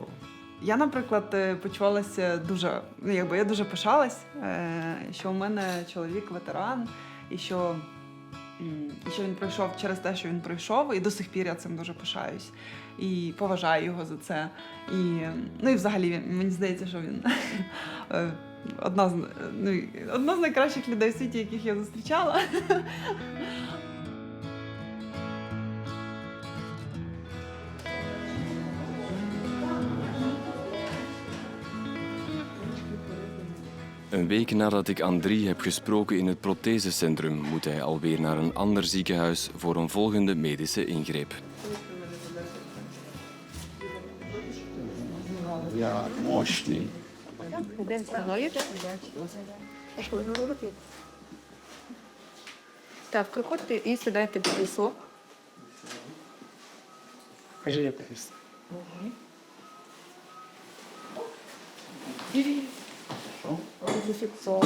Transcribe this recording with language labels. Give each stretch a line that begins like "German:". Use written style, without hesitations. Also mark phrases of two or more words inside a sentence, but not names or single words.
Ukrainian: Я, наприклад, почувалася дуже, я дуже пишалась, що у мене чоловік ветеран, і що він пройшов через те, що він пройшов, і до сих пір я цим дуже пишаюсь. І поважаю його за це. І взагалі, мені здається, що він одна з найкращих людей в світі, яких я зустрічала.
Dutch: Een week nadat ik Andriy heb gesproken in het prothesecentrum, moet hij alweer naar een ander ziekenhuis voor een volgende medische ingreep. Ja,
Ukrainian: мощний. Так, приходьте і сідайте в крісло. Кажи, я крісло. Зафіксовано.